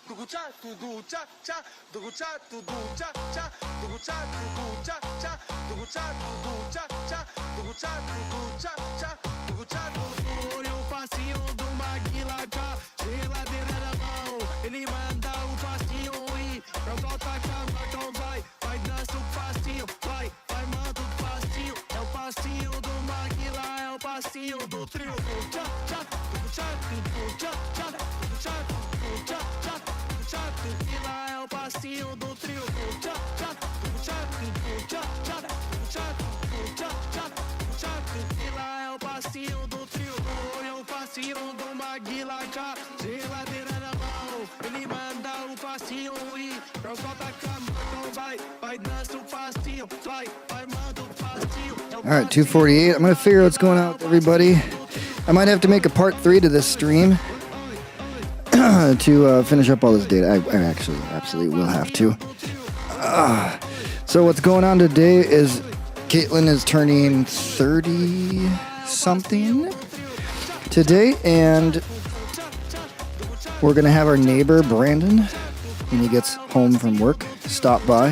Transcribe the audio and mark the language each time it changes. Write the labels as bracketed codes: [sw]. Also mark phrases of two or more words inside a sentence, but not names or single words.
[pt] o passinho do Maguila cá, geladeira na mão. Ele manda o passinho e eu volto a chamar, então vai dança o passinho, vai manda o passinho. É o passinho do Maguila, é o passinho do trio. Tchá, tchá, tchá, tchá, tchá, tchá, tchá, tchá, tchá, Maguila é o passinho do trio. Tchá, tchá, tchá, tchá, tchá, tchá, tchá, tchá, Maguila é o passinho do trio. É o passinho do Maguila cá, geladeira na mão. Ele manda o passinho e eu volto a chamar, então vai dança o passinho, vai manda o passinho. [en] All right, 2:48. I'm going to figure out what's going on with everybody. I might have to make a part 3 to this stream to finish up all this data. I actually absolutely will have to. So what's going on today is Caitlin is turning 30-something today, and we're going to have our neighbor, Brandon, when he gets home from work, stop by.